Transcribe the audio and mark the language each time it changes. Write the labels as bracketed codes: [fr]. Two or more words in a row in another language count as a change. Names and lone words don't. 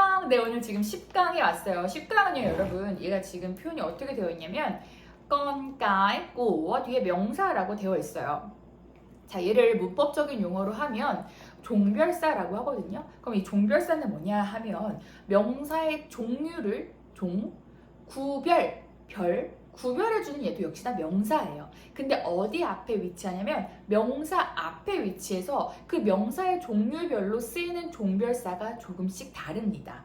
[ko] 네, 오늘 지금 10강에 왔어요. 10강은요, 여러분, 얘가 지금 표현이 어떻게 되어 있냐면 [vi] con cái của [ko] 뒤에 명사라고 되어 있어요. 자, 얘를 문법적인 용어로 하면 종별사라고 하거든요. 그럼 이 종별사는 뭐냐 하면 명사의 종류를 구별해주는 얘도 역시나 명사예요. 근데 어디 앞에 위치하냐면 명사 앞에 위치해서 그 명사의 종류별로 쓰이는 종별사가 조금씩 다릅니다.